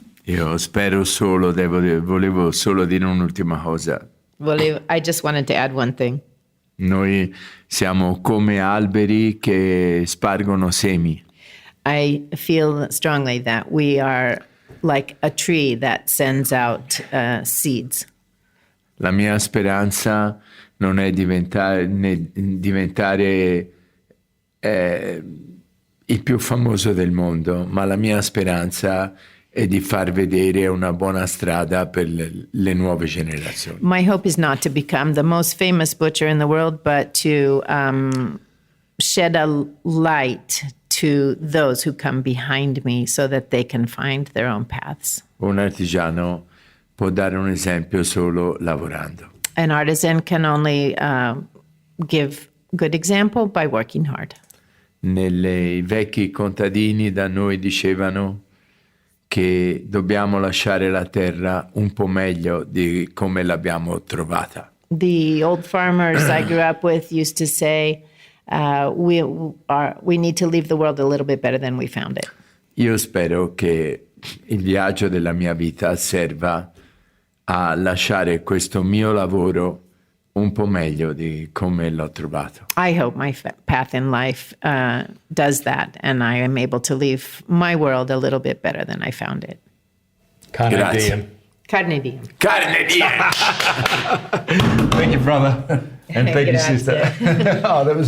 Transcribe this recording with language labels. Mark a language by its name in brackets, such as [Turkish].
[Italian] Io spero solo, volevo solo dire un'ultima cosa. [English] I just wanted to add one thing. [Italian] Noi siamo come alberi che spargono semi. [English] I feel strongly that we are like a tree that sends out seeds. [Italian] La mia speranza non è diventare il più famoso del mondo, ma la mia speranza e di far vedere una buona strada per le nuove generazioni. [English] My hope is not to become the most famous butcher in the world, but to shed a light to those who come behind me so that they can find their own paths. [Italian] Un artigiano può dare un esempio solo lavorando. [English] An artisan can only give good example by working hard. [Italian] I vecchi contadini da noi dicevano che dobbiamo lasciare la terra un po' meglio di come l'abbiamo trovata. [English] The old farmers I grew up with used to say, we need to leave the world a little bit better than we found it. [Italian] Io spero che il viaggio della mia vita serva a lasciare questo mio lavoro un po' meglio di come l'ho trovato. [English] I hope my path in life does that, and I am able to leave my world a little bit better than I found it. [Italian] Carne Grazie. diem. Carne diem. Carne diem! [English] Thank you, brother. And thank you, [Italian] Grazie. [English] sister. Oh, that was